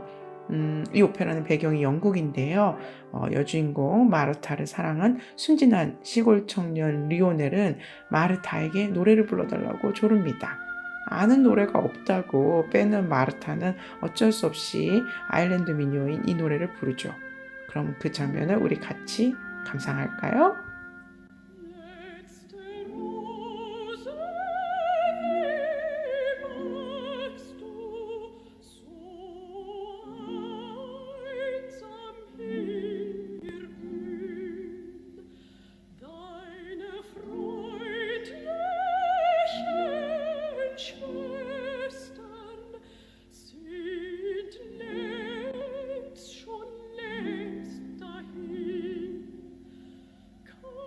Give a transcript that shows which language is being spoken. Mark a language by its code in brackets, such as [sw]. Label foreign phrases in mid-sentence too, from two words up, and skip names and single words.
[ko] 이 오페라는 배경이 영국인데요. 여주인공 마르타를 사랑한 순진한 시골 청년 리오넬은 마르타에게 노래를 불러달라고 조릅니다. 아는 노래가 없다고 빼는 마르타는 어쩔 수 없이 아일랜드 민요인 이 노래를 부르죠. 그럼 그 장면을 우리 같이 감상할까요? [de] Letzte Rose magst du so einsam hier blühen, deine freundlichen Schwestern sind schon längst dahin.